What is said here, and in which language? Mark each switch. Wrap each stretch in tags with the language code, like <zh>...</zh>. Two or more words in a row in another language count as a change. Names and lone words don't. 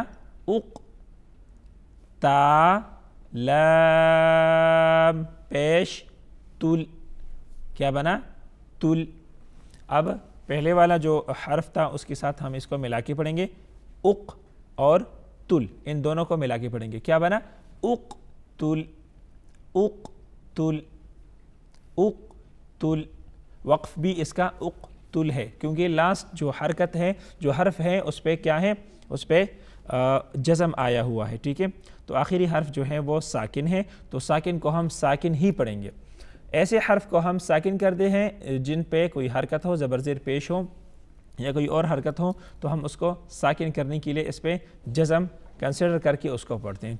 <hi>उक। ता, लाम, पेश तुल क्या बना? तुल। अब पहले वाला जो हर्फ था उसके साथ हम इसको मिला के पढ़ेंगे, उक और तुल, इन दोनों को मिला के पढ़ेंगे। क्या बना? उक तुल, उक तुल, उक तुल। वक्फ भी इसका उक तुल है, क्योंकि लास्ट जो हरकत है, जो हर्फ है, उस पर क्या है? उस पर जज़म आया हुआ है। ठीक है, तो आखिरी हर्फ जो है वो साकिन है, तो साकिन को हम साकिन ही पढ़ेंगे। ऐसे हर्फ को हम साकिन करते हैं जिन पे कोई हरकत हो, ज़बर ज़ेर पेश हो या कोई और हरकत हो, तो हम उसको साकिन करने के लिए इस पर जज़म कंसिडर करके उसको पढ़ते हैं।</hi>